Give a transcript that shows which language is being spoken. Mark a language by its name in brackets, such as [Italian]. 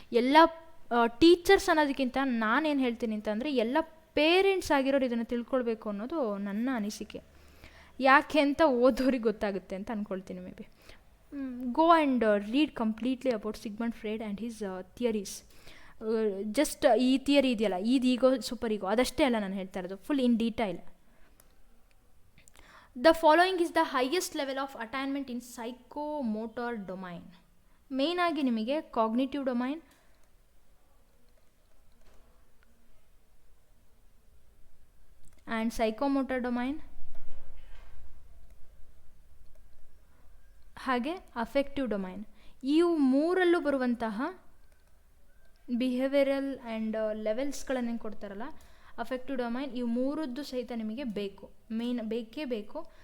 [Kannada] ಎಲ್ಲ ಟೀಚರ್ಸ್ ಅನ್ನೋದಕ್ಕಿಂತ ನಾನೇನು ಹೇಳ್ತೀನಿ ಅಂತಂದರೆ, ಎಲ್ಲ ಪೇರೆಂಟ್ಸ್ ಆಗಿರೋರು ಇದನ್ನು ತಿಳ್ಕೊಳ್ಬೇಕು ಅನ್ನೋದು ನನ್ನ ಅನಿಸಿಕೆ. ಯಾಕೆ ಅಂತ ಓದೋರಿಗೆ ಗೊತ್ತಾಗುತ್ತೆ ಅಂತ ಅಂದ್ಕೊಳ್ತೀನಿ. [English] Maybe go and read completely about Sigmund Freud and his theories. [Kannada] Just ಈ ಥಿಯರಿ ಇದೆಯಲ್ಲ, ಈಗೋ ಸೂಪರ್ ಈಗೋ ಅದಷ್ಟೇ ಅಲ್ಲ ನಾನು ಹೇಳ್ತಾ ಇರೋದು, full in detail. [English] The following is the highest level of attainment in psychomotor domain. [Kannada] Main ಆಗಿ ನಿಮಗೆ cognitive domain, and psychomotor domain, ಹಾಗೆ ಅಫೆಕ್ಟಿವ್ ಡೊಮೈನ್, ಇವು ಮೂರಲ್ಲೂ ಬರುವಂತಹ ಬಿಹೇವಿಯರಲ್ ಆ್ಯಂಡ್ ಲೆವೆಲ್ಸ್ಗಳನ್ನು ಕೊಡ್ತಾರಲ್ಲ, ಅಫೆಕ್ಟಿವ್ ಡೊಮೈನ್, ಇವು ಮೂರದ್ದು ಸಹಿತ ನಿಮಗೆ ಬೇಕು, ಬೇಕೇ ಬೇಕು.